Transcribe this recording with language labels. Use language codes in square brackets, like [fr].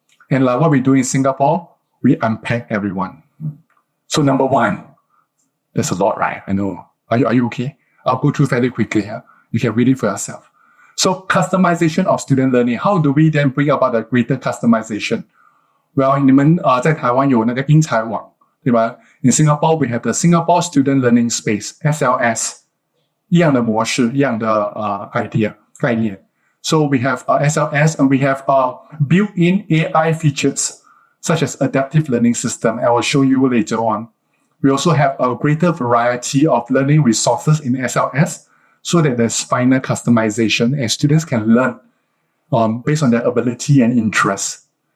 [en] And like what we do in Singapore, we unpack everyone. So number 1, there's a lot, right? I know. Are you okay? I'll go through fairly quickly here. You can read it for yourself. So customization of student learning. How do we then bring about a greater customization? [zh] Well, 你们在台湾有那个英才网，对吧？ [en] In Singapore, we have the Singapore Student Learning Space, SLS. [zh] 一样的模式，一样的概念。 [en] So we have SLS, and we have built-in AI features such as adaptive learning system. I will show you later on. We also have a greater variety of learning resources in SLS so that there's finer customization and students can learn based on their ability and interest.